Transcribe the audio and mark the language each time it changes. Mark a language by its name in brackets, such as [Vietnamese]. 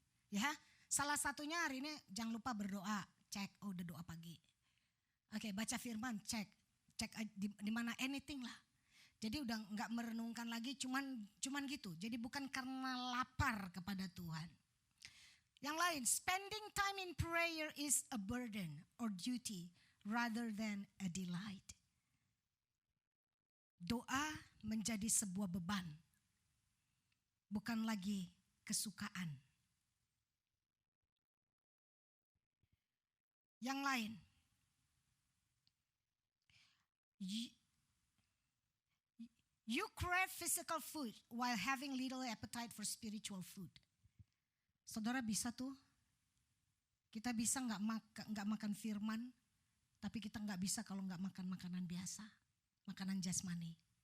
[Indonesian] Ya, salah satunya hari ini jangan lupa berdoa. Cek, oh udah doa pagi. Oke, baca firman, cek di mana anything lah. Jadi udah nggak merenungkan lagi, cuman gitu. Jadi bukan karena lapar kepada Tuhan. Yang lain, [English] spending time in prayer is a burden or duty rather than a delight. [Indonesian] Doa menjadi sebuah beban, bukan lagi kesukaan. Yang lain, [English] you crave physical food while having little appetite for spiritual food. [Indonesian] Saudara bisa tuh, kita bisa nggak makan firman, tapi kita nggak bisa kalau nggak makan makanan biasa, makanan jasmani.